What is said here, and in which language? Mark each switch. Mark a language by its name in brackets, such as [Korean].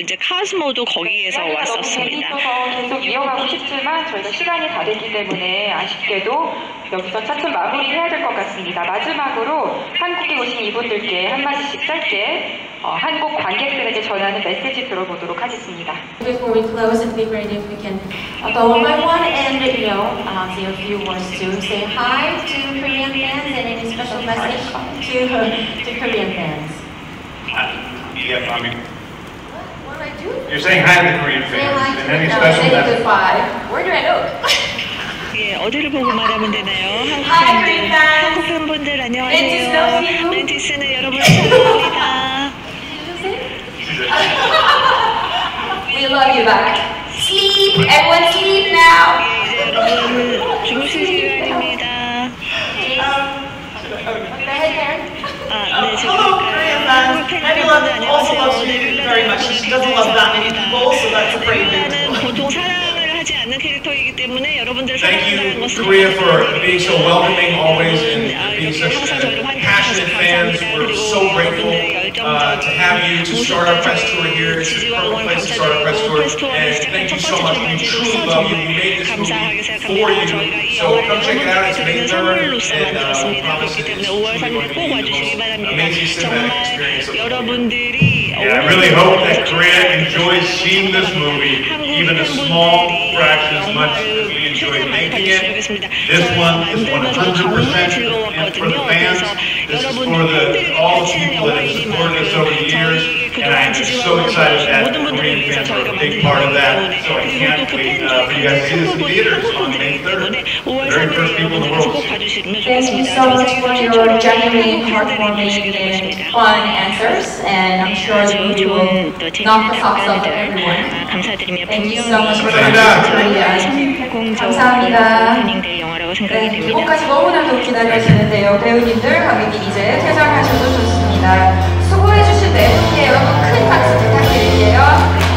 [Korean] 이제 카스모도 거기에서 왔었습니다. 계속 이어가고 싶지만 저희가 시간이 다 됐기 때문에 아쉽게도 여기서 차츰 마무리해야 될 것 같습니다. 마지막으로 한국에 오신 이분들께 한마디씩 짧게 한국 관객들에게 전하는 메시지 들어보도록 하겠습니다. [English] Before we close, it'd be great if we can go one by one and, say a few words to say hi to Korean fans and any special message to Korean fans. Yeah, I mean, What do I do? you're saying hi to the Korean Say fans, hi and to any special message? goodbye. Where do I look? [Korean] 예, 어디를 보고 말하면 되나요? [English] Hi, Korean fans. [Korean] 한국 팬분들 안녕하세요. [English] Mantis loves you. [Korean] 멘티스는 여러분을 사랑합니다. [English] We love you back. Sleep! Everyone sleep now! [Korean] 예, 이제 여러분 주무실 시간입니다. 네, 지금 한국 팬분들 안녕하세요. 네뷸라는 보통 사랑을 하지 않는 캐릭터이기 때문에 여러분들 사랑한다는 것은 [English] Korea for being so welcoming always and being such passionate fans. We're so grateful to have you to start our press tour here. It's a perfect place to start our press tour. And thank you so much. We truly love you. We made this movie for you. So come check it out. It's May 3rd. And we promise it's really going to be an amazing cinematic experience. Yeah, I really hope that Korea enjoys seeing this movie, even a small fraction as much as we enjoyed making it. This one is 100% for the fans. This is for all the people that have supported us over the years. And I am just so excited that Korean fans are a big part of that. So I can't wait for you guys to see this in theaters on May 3rd. The very first people in the world to see it. Thank you so much for your genuine, heartwarming, and fun answers. And I'm sure that you will knock the socks off of everyone. Thank you so much for coming to Korea. [Korean] 감사합니다. 네, 이번까지 너무나도 기다려지는데요. 배우님들, 관객님 이제 퇴장하셔도 좋습니다. 수고해주신 네 분께 여러분 큰 박수 부탁드릴게요.